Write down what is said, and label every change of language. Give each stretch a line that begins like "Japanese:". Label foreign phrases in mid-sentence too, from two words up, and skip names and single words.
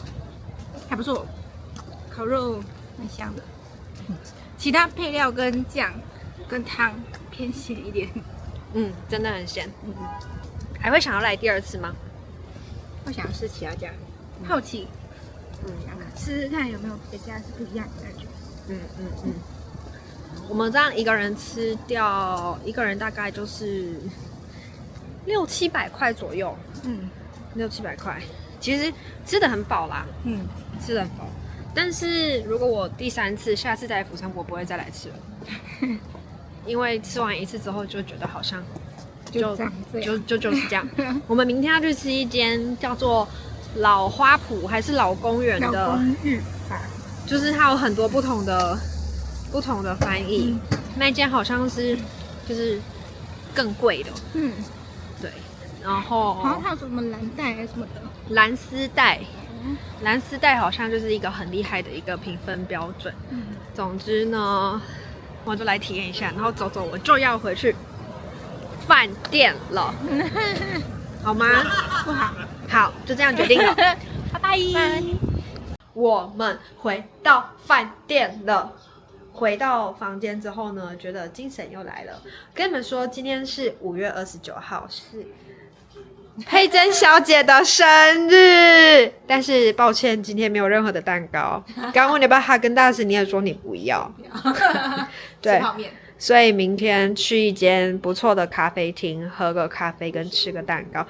Chinese: 還不錯，烤肉很香的。其他配料跟醬跟湯偏鹹一點。真的很鹹。還會想要來第二次嗎？會想要試其他家，好奇。試試看有沒有別家是不一樣的感覺。我們這樣一個人吃掉，一個人大概就是600-700塊左右，600-700塊，其實吃得很飽啦，吃得很飽。但是如果我第3次，下次在釜山，我不會再來吃了，因為吃完一次之後就覺得好像就是這樣。我們明天要去吃一間叫做老花圃還是老公園的，老公寓吧，就是它有很多不同的翻譯，那間好像是就是更貴的，对，然後好像它有什麼藍帶還是什麼的，藍絲帶，藍絲帶好像就是一個很厲害的一個評分標準。總之呢，我就來體驗一下，然後走我就要回去飯店了，好嗎？不好，好，就這樣決定了，拜拜。我們回到飯店了。回到房間之後呢，覺得精神又來了。跟你們說，今天是5月29號，是佩珍小姐的生日。但是抱歉，今天沒有任何的蛋糕。剛問你要不要哈根達斯，你也說你不要。對，所以明天去一間不錯的咖啡廳，喝個咖啡跟吃個蛋糕。